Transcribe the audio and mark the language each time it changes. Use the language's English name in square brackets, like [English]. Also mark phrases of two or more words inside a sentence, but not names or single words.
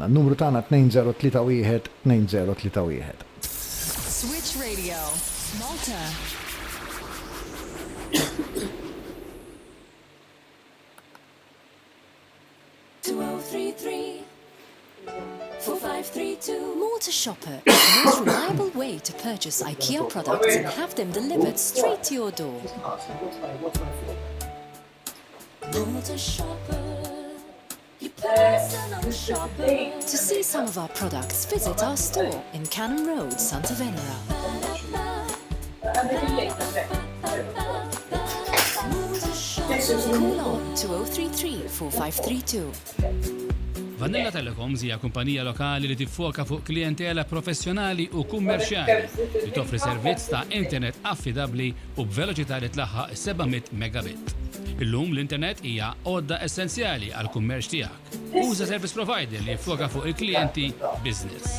[Maltese] Numru tagħna 2031. Switch Radio, Malta. [English] Malta Shopper is the most reliable way to purchase IKEA products and have them delivered straight to your door. Malta Shopper, your personal shopper. To see some of our products, visit our store in Cannon Road, Santa Venera. Call on 2033 4532. [Maltese] Vanilla Telecoms hija kumpanija lokali li tiffoka fuq klientela professjonali u kummerċjali li toffri servizz ta' internet affidabbli u b'veloċità li tlaħħaq 700 megabit. Illum l-internet hija għodda essenzjali għal kummerċ tiegħek. Uża [English] service provider [Maltese] li jiffoka fuq il-klijenti business.